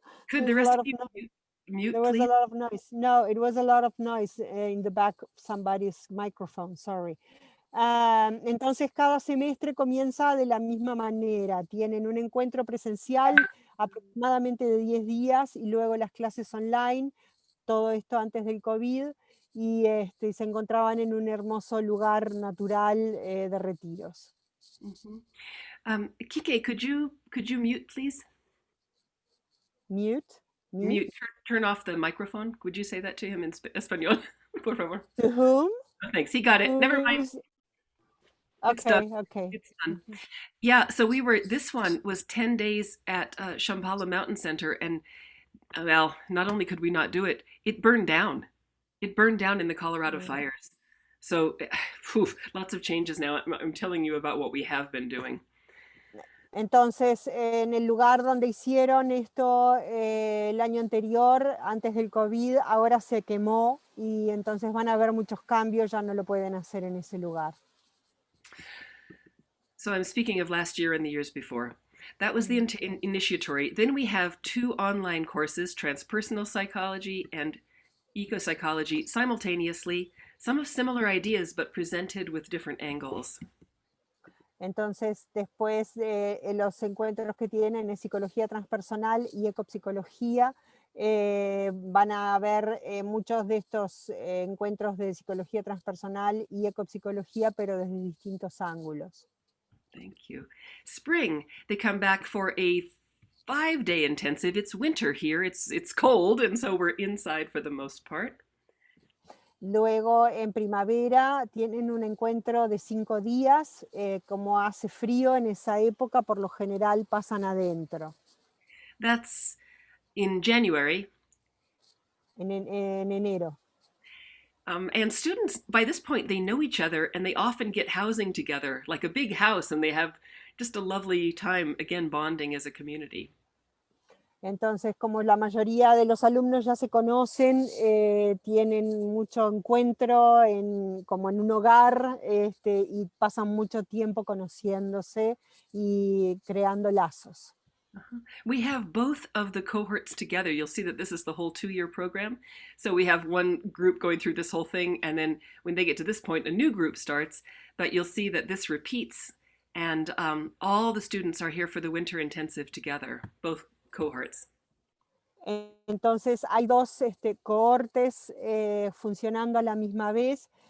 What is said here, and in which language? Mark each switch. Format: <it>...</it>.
<en>Could the rest of you mute, There was please? a lot of noise. No, it was a lot of noise in the back of somebody's microphone, sorry.</en> <es>Entonces cada semestre comienza de la misma manera. Tienen un encuentro presencial aproximadamente de 10 días y luego las clases online, todo esto antes del COVID, y se encontraban en un hermoso lugar natural de retiros. Mhm.</es> <en>Kike, could you mute, please? Mute? Me? Mute. Turn off the microphone. Would you say that to him in Espanol,</en> <es>por favor?</es> <en>To whom? Oh, thanks. He got it. Never mind. Who's... It's done. Okay, okay. It's done. Yeah, so this one was 10 days at Shambhala Mountain Center, and well, not only could we not do it, it burned down. It burned down in the Colorado fires. So, lots of changes now. I'm telling you about what we have been doing.</en> <es>Entonces, en el lugar donde hicieron esto el año anterior, antes del COVID, ahora se quemó y entonces van a haber muchos cambios, ya no lo pueden hacer en ese lugar.</es> <en>So I'm speaking of last year and the years before. That was the initiatory. Then we have 2 online courses, transpersonal psychology and ecopsychology, simultaneously, some of similar ideas but presented with different angles.</en> <es>Entonces, después de los encuentros que tienen en psicología transpersonal y ecopsicología, van a haber muchos de estos encuentros de psicología transpersonal y ecopsicología, pero desde distintos ángulos.</es> <en>Thank you. Spring, they come back for a 5-day intensive. It's winter here. It's cold, and so we're inside for the most part.</en> <es>Luego, en primavera, tienen un encuentro de 5 días. Como hace frío en esa época, por lo general pasan adentro.</es> <en>That's in January.</en> <es>En enero.</es> <en>And students, by this point, they know each other, and they often get housing together, like a big house, and they have just a lovely time, again, bonding as a community.</en> <es>Entonces, como la mayoría de los alumnos ya se conocen, tienen mucho encuentro como en un hogar, y pasan mucho tiempo conociéndose y creando lazos. We have both of the cohorts together. You'll see that this is the whole 2-year program. So we have one group going through this whole thing, and then when they get to this point, a new group starts. But you'll see that this repeats, and all the students are here for the winter intensive together, both cohorts. Entonces hay 2 cohortes funcionando a la misma vez.</es>